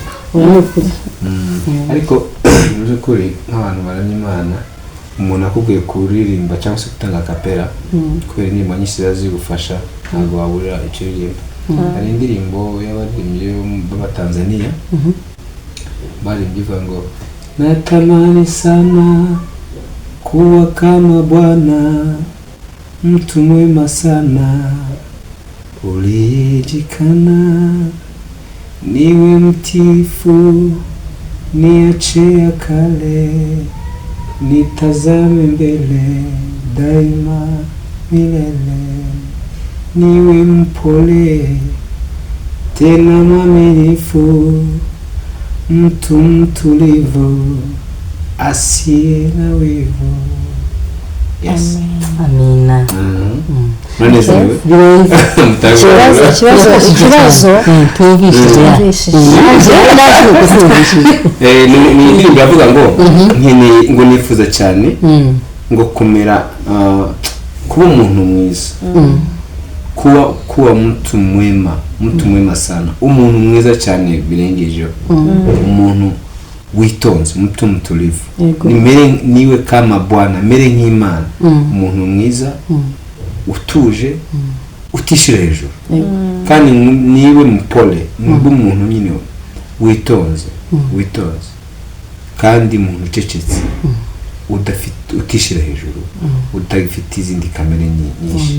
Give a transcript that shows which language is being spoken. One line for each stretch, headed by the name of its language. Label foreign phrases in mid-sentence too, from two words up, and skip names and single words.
Kinyarwanda: Ariko muri kuri nk'abantu baramya Imana, umuntu akubwiye kuririmba cyangwa se gutanga kapera, kubera indirimbo nyinshi zigufasha, ntabwo wabura icyo uririmba. Hari indirimbo y'abaririmbyi b'Abatanzania barimbye ivuga ngo
Swahili: natamani sana kuwa kama Bwana, mtu mwema sana ulijikana, niwe mtifu niache ya kale, nitazame mbele daima milele, niwe mpole tena mwaminifu, mtu mtulivu asiye na wivu.
Kinyarwanda: Yes. Amina. Ikibazo tumvishije ni indirimbo yavuga ngo nifuza cyane ngo kumera, kuba umuntu mwiza,
Swahili: kuwa mtu mwema sana,
Kinyarwanda: umuntu mwiza cyane birengejeho, umuntu witonze,
Swahili: mtu mtulivu, niwe kama Bwana,
Kinyarwanda: mere nk'Imana, umuntu mwiza, utuje, utishira hejuru, kandi
Swahili: niwe mpole,
Kinyarwanda: niwe umuntu nyine witonze, kandi umuntu ucecetse, utishira hejuru, utagifite izindi kamere nyinshi.